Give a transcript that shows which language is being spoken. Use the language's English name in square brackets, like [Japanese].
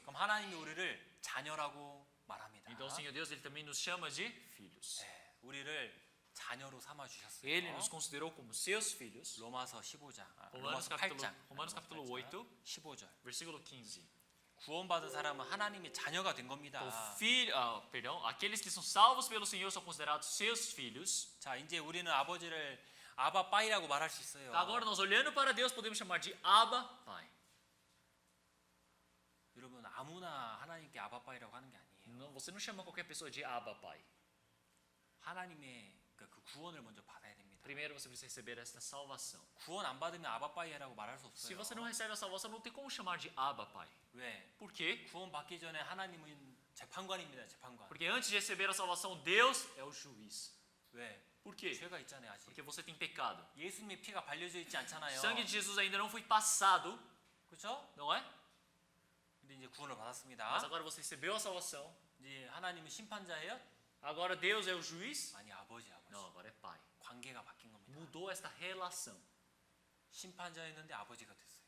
[Korean] 그럼 하나님이 우리를 자녀라고 말합니다. [Portuguese] Então o Senhor Deus, ele também nos chama de filhos. [Korean] 우리를 자녀로 삼아 주셨어요. [Portuguese] Ele nos considerou como seus filhos. [Korean] 로마서 15장, [Portuguese] Romanos capítulo, [Korean] 8장, [Portuguese] Romanos capítulo 8, [Korean] 15절. [Portuguese] versículo 15. [Korean] 구원받은 사람은 하나님의 자녀가 된 겁니다. [Portuguese] Aqueles que são salvos pelo Senhor são considerados seus filhos. [Korean] 자, 이제 우리는 아버지를 아바 빠이라고 말할 수 있어요. [Portuguese] Agora nós olhando para Deus podemos chamar de Abba, Pai. [Korean] 여러분 아무나 하나님께 아바 빠이라고 하는 게 아니에요. [Portuguese] Não, você não chama qualquer pessoa de Abba, Pai. [Korean] 하나님의 그 구원을 먼저 받아야 됩니다. [Portuguese] Primeiro você precisa receber esta salvação. [Korean] 구원 안 받으면 아바 빠이라고 말할 수 [Portuguese] Se [Korean] 없어요. [Portuguese] você não recebe a salvação, não tem como chamar de Abba, Pai. [Korean] 왜? [Portuguese] Por quê? [Korean] 구원 받기 전에 하나님은 재판관입니다. 재판관. [Portuguese] Porque antes de receber a salvação, Deus é o juiz. [Korean] 왜? [Portuguese] Por quê? [Korean] 죄가 있잖아요, 아직. [Portuguese] Porque você tem pecado. [Korean] 예수님의 피가 발려져 있지 않잖아요. [Portuguese] O sangue de Jesus ainda não foi passado, [Korean] 그렇죠? [Portuguese] não é? [Korean] 근데 이제 구원을 [Portuguese] Mas [Korean] 받았습니다. [Portuguese] agora você recebeu a salvação. [Korean] 이제 하나님은 심판자예요? [Portuguese] Agora Deus é o juiz? [Korean] 아니, 아버지. [Portuguese] Não, agora é Pai. [Korean] 관계가 바뀐 겁니다. [Portuguese] Mudou esta relação [Korean] 심판자였는데 아버지가 됐어요.